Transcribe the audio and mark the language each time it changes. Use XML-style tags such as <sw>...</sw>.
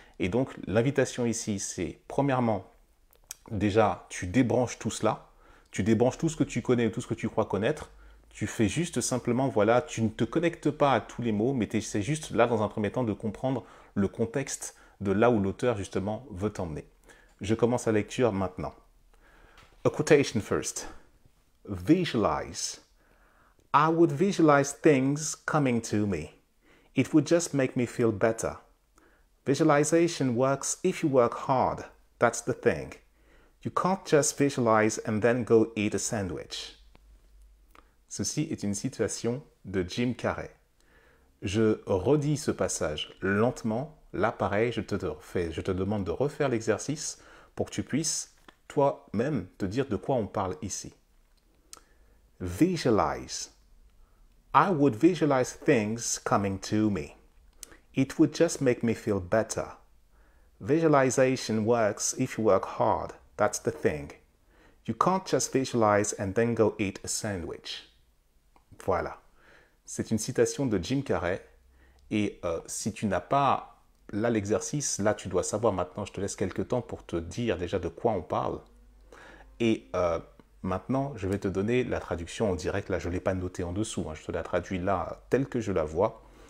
<fr>Et donc, l'invitation ici, c'est premièrement, déjà, tu débranches tout cela, tu débranches tout ce que tu connais, tout ce que tu crois connaître, tu fais juste simplement, voilà, tu ne te connectes pas à tous les mots, mais tu essaies juste là, dans un premier temps, de comprendre le contexte de là où l'auteur, justement, veut t'emmener. Je commence la lecture maintenant.</fr> <en>A quotation first. Visualize. I would visualize things coming to me. It would just make me feel better. Visualization works if you work hard. That's the thing. You can't just visualize and then go eat a sandwich.</en> <fr>Ceci est une citation de Jim Carrey. Je redis ce passage lentement. Là, pareil, je te demande de refaire l'exercice pour que tu puisses toi-même te dire de quoi on parle ici.</fr> <en>Visualize. I would visualize things coming to me. It would just make me feel better. Visualization works if you work hard. That's the thing. You can't just visualize and then go eat a sandwich.</en> <fr>Voilà. C'est une citation de Jim Carrey. Et si tu n'as pas là l'exercice, là tu dois savoir maintenant, je te laisse quelques temps pour te dire déjà de quoi on parle. Et maintenant, je vais te donner la traduction en direct. Là, je ne l'ai pas notée en dessous. Je te la traduis là, telle que je la vois.</fr>